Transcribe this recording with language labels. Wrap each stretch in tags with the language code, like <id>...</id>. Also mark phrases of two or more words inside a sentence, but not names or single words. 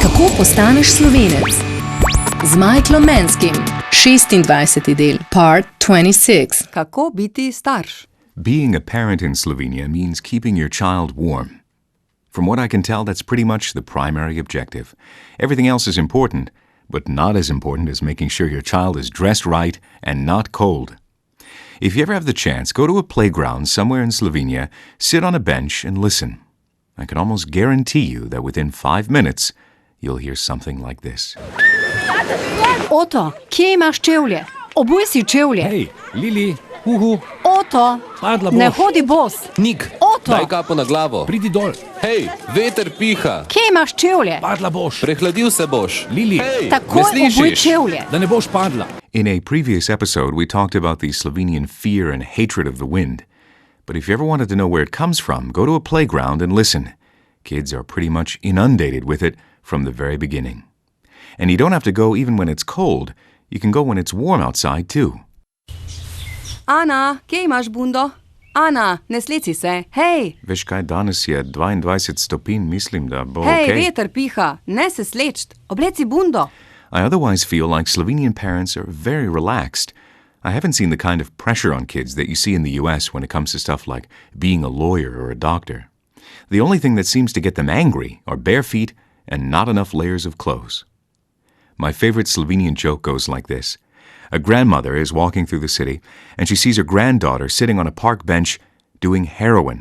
<sl>postaneš Slovenec? Z Michaelom Manskim, 26. del, part 26. Kako biti starš?</sl> <en>Being a parent in Slovenia means keeping your child warm. From what I can tell, that's pretty much the primary objective. Everything else is important, but not as important as making sure your child is dressed right and not cold. If you ever have the chance, go to a playground somewhere in Slovenia, sit on a bench and listen. I can almost guarantee you that within 5 minutes, you'll hear something like this.</en> <sl>Oto, kje imaš čevlje? Obuj si čevlje. Hej, Lili, uhu, Oto, padla boš. ne hodi bos. Nik, Oto, Daj kapo na glavo. pridi dol, Hej, veter piha. kje imaš čevlje? padla boš. Prehladil se boš. Lili, Hej, Takoj ne obuj slišiš? čevlje. da ne boš padla.</sl> <en>In a previous episode, we talked about the Slovenian fear and hatred of the wind. But if you ever wanted to know where it comes from, go to a playground and listen. Kids are pretty much inundated with it from the very beginning. And you don't have to go even when it's cold. You can go when it's warm outside, too.</en> <sl>Ana, kje imaš bundo? Ana, ne sleci se. Hej, Veš kaj, danes je 22 stopinj, mislim, da bo hej, okay. veter piha. Ne se slečt. Obleci bundo.</sl> <en>I otherwise feel like Slovenian parents are very relaxed. I haven't seen the kind of pressure on kids that you see in the US when it comes to stuff like being a lawyer or a doctor. The only thing that seems to get them angry are bare feet and not enough layers of clothes. My favorite Slovenian joke goes like this. A grandmother is walking through the city and she sees her granddaughter sitting on a park bench doing heroin.</en>